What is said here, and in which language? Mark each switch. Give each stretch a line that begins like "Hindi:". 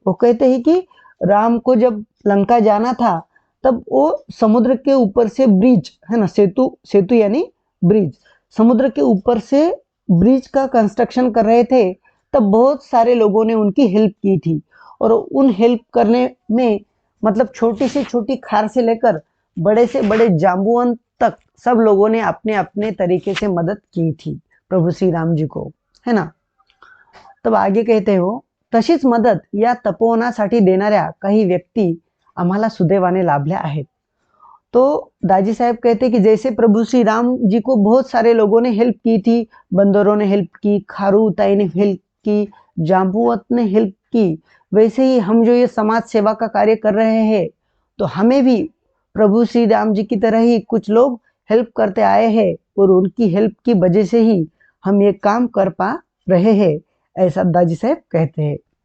Hindi: वो कहते हैं कि राम को जब लंका जाना था तब वो समुद्र के ऊपर से ब्रिज है ना, सेतु सेतु यानी ब्रिज, समुद्र के ऊपर से ब्रिज का कंस्ट्रक्शन कर रहे थे। तब बहुत सारे लोगों ने उनकी हेल्प की थी, और उन हेल्प करने में मतलब छोटी से छोटी खार से लेकर बड़े से बड़े जाम्बुअन तक सब लोगों ने अपने अपने तरीके से मदद की थी प्रभू श्री राम जी को, है ना। तब आगे कहते हो,
Marathi: तशीच मदत या तपोवनासाठी देणाऱ्या काही व्यक्ती आम्हाला सुदैवाने लाभल्या आहेत.
Hindi: तो दाजी साहब कहते कि जैसे प्रभु श्री राम जी को बहुत सारे लोगों ने हेल्प की थी, बंदरों ने हेल्प की, खारू ताई ने हेल्प की, जाम्बुवत ने हेल्प की, वैसे ही हम जो ये समाज सेवा का कार्य कर रहे हैं तो हमें भी प्रभु श्री राम जी की तरह ही कुछ लोग हेल्प करते आए हैं, और उनकी हेल्प की वजह से ही हम ये काम कर पा रहे हैं, ऐसा दाजी साहेब कहते हैं.